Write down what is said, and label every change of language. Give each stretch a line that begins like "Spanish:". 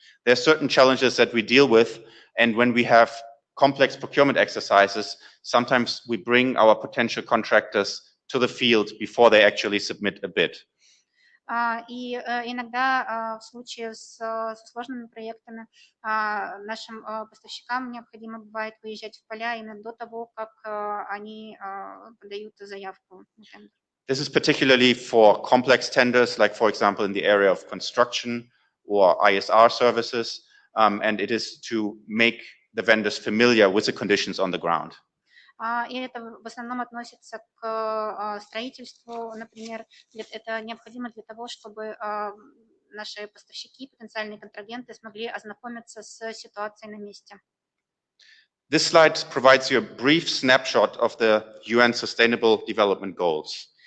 English: There are certain challenges that we deal with, and when we have complex procurement exercises, sometimes we bring our potential contractors to the field before they actually submit a bid.
Russian: И иногда в случае с сложными проектами нашим поставщикам необходимо бывает выезжать в поля именно до того, как они подают заявку на тендер.
English: This is particularly for complex tenders, like for example in the area of construction or ISR services, and it is to make the vendors familiar with the conditions on the ground.
Russian: И это в основном относится к строительству, например, это необходимо для того, чтобы наши поставщики, потенциальные контрагенты смогли ознакомиться с ситуацией на месте.
English: This slide provides you a brief snapshot of the UN Sustainable Development Goals.